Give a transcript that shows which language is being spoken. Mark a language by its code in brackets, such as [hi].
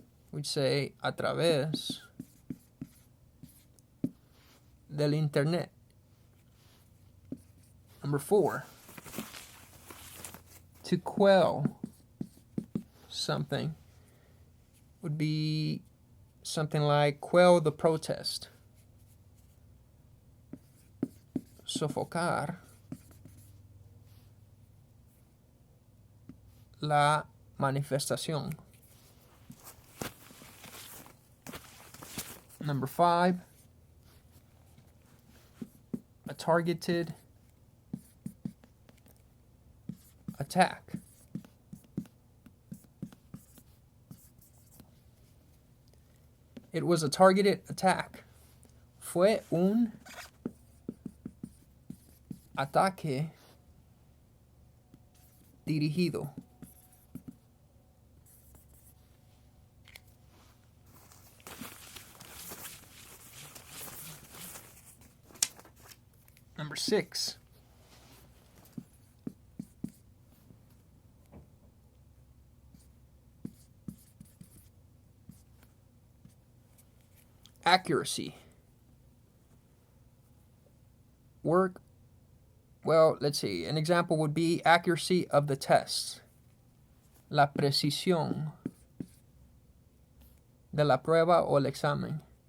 [en] We'd say [es] a través del internet. [en] Number 4, to quell something would be something like quell the protest. [es] Sofocar la manifestación. [en] Number 5, a targeted attack. It was a targeted attack. [es] Fue un ataque dirigido. [en] Number 6, accuracy. Work, well, let's see. An example would be accuracy of the tests. [es] La precisión de la prueba o el examen.